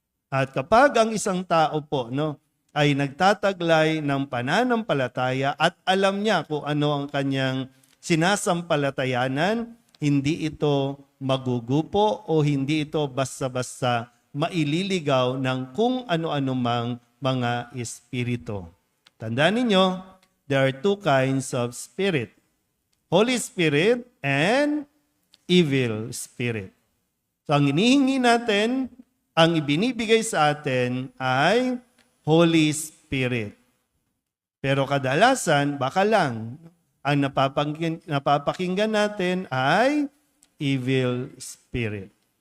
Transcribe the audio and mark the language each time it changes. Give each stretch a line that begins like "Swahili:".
Filipino: At kapag ang isang tao po ay nagtataglay ng pananampalataya at alam niya kung ano ang kanyang sinasampalatayanan, hindi ito magugupo o hindi ito basta-basta maililigaw ng kung ano-ano mang mga espiritu. Tandaan ninyo,
English: there are two kinds of spirit. Holy Spirit and evil spirit.
Filipino: So ang inihingi natin, ang ibinibigay sa atin ay Holy Spirit. Pero kadalasan, baka lang, ang napapakinggan natin ay evil spirit.